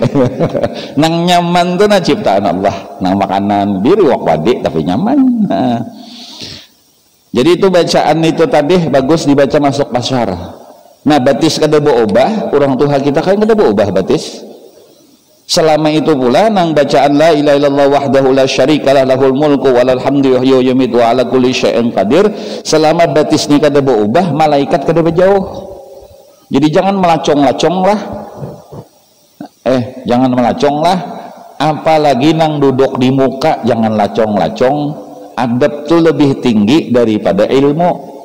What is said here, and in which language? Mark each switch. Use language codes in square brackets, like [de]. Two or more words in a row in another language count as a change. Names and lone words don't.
[bjn] Nang nyaman tuh ciptaan Allah. Nang makanan diri wak wadi tapi nyaman. Jadi itu bacaan itu tadi bagus dibaca masuk pasar. Nah batis kada berubah, orang tua kita kan kada berubah batis. Selama itu pula nang bacaan [ar] لا إله إلا الله وحده لا شريك له له الملك وله الحمد يحيي ويميت وعلى كل شيء قدير, [bjn] selama batis ni kada berubah, malaikat kada berjauh. Jadi jangan melacong-lacong lah. Jangan melacong lah. Apalagi nang duduk di muka jangan lacong-lacong. Adab tuh lebih tinggi daripada ilmu.